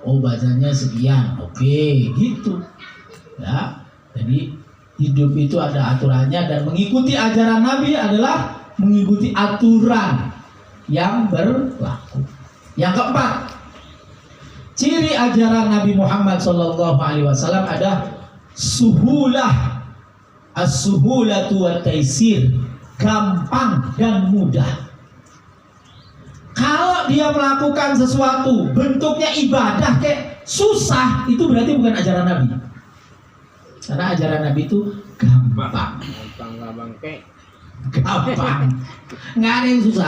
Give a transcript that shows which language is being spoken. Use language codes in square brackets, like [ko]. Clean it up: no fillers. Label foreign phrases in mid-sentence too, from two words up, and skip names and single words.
[id] Oh bacanya sekian, oke, gitu. Ya, jadi hidup itu ada aturannya dan mengikuti ajaran Nabi adalah mengikuti aturan yang berlaku. Yang keempat, ciri ajaran Nabi Muhammad SAW ada suhulah. [ar] السهولة والتيسير, [id] gampang dan mudah. Kalau dia melakukan sesuatu bentuknya ibadah kayak susah, itu berarti bukan ajaran Nabi. Karena ajaran Nabi itu gampang. Gampang. Nggak ada yang susah.